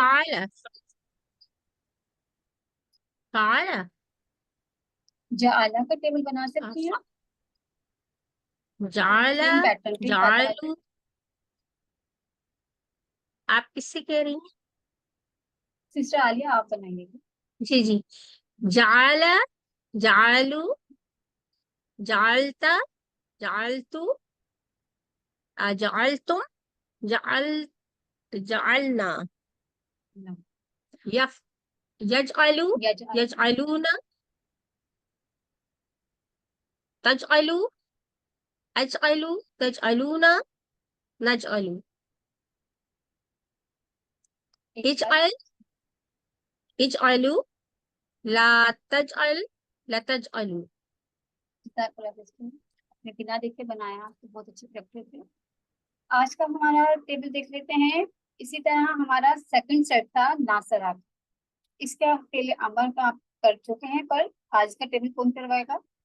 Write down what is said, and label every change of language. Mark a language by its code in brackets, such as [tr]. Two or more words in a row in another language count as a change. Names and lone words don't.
[ar] فعل فعل [hi] जाला का टेबल बना सकती हैं। [ar] जाला, [hi] सेम पैटर्न पे पता है। जालू। आप किससे कह रही हैं? सिस्टर आलिया आप बनाइएगा। जी जी। [ar] جعل، جعلوا، جعلت، جعلتُ، جعلتم، جعل، جعلنا, [en] No. [ar] يف، يجعلوا, यजअल, يجعلونا، تجعلوا، أجعلوا، تجعلونا، نجعلوا, [hi] एक बार [ar] اجعل، اجعلوا، لا تجعل، لا تجعلوا. [hi] अपने बिना देखे बनाया तो बहुत अच्छी प्रैक्टिस है। आज का हमारा टेबल देख लेते हैं। इसी तरह हमारा [en] second set [hi] था नासरा। इसका पहले अमर का आप कर चुके हैं, पर आज का टेबल कौन करवाएगा?